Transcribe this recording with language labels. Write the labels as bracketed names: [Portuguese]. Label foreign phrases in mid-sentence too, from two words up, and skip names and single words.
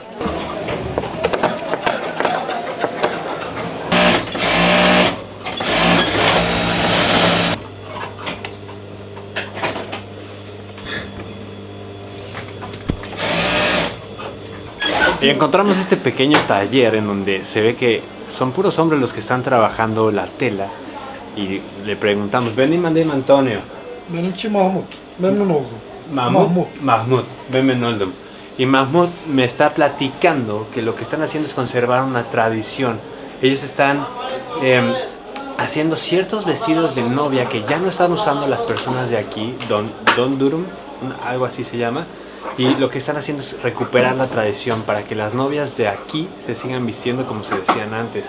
[Spanish] Y encontramos este pequeño taller en donde se ve que son puros hombres los que están trabajando la tela. Y le preguntamos, [Turkish] Benim Antonio. Benimki Mahmut. Memnun oldum. Mahmud, Memnun oldum. [Spanish] Y Mahmud me está platicando que lo que están haciendo es conservar una tradición. Ellos están haciendo ciertos vestidos de novia que ya no están usando las personas de aquí, Don Durum, algo así se llama. Y lo que están haciendo es recuperar la tradición para que las novias de aquí se sigan vistiendo como se decían antes.